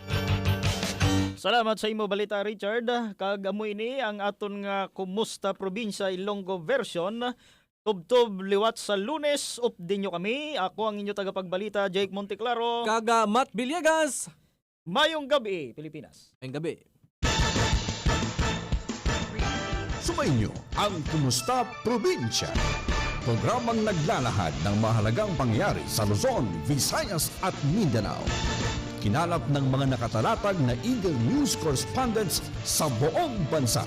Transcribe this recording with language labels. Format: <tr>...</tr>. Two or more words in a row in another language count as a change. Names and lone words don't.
<hil>Salamat sa imo balita Richard. Kag amo ini ang aton nga Kumusta Probinsya Ilonggo version. Tubtob liwat sa Lunes, update nyo kami. Ako ang inyo tagapagbalita, Jake Monteclaro. Kaga Matt Villegas. Mayong gabi, Pilipinas. Mayong gabi.</hil> <tl>Sumainyo ang Kumusta Probinsya. Programang naglalahad ng mahalagang pangyayari sa Luzon, Visayas at Mindanao. Kinalap ng mga nakatalatag na Eagle News correspondents sa buong bansa.</tl>